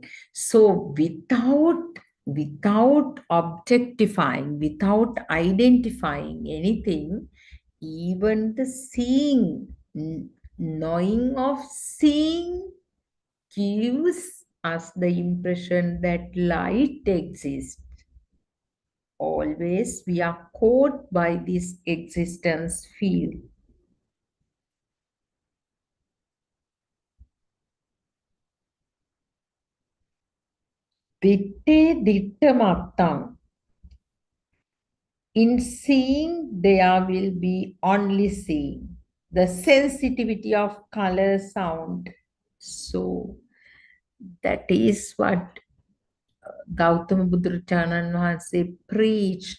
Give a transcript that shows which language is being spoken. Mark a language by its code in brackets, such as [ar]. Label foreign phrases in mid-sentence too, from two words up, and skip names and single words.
[en] So without objectifying, without identifying anything, even the seeing, knowing of seeing gives us the impression that light exists. Always we are caught by this existence field. [pi] Ditte ditta mattam. [en] In seeing, there will be only seeing. The sensitivity of color, sound. So that is what Gautama Buddhachanan Vahanse preached.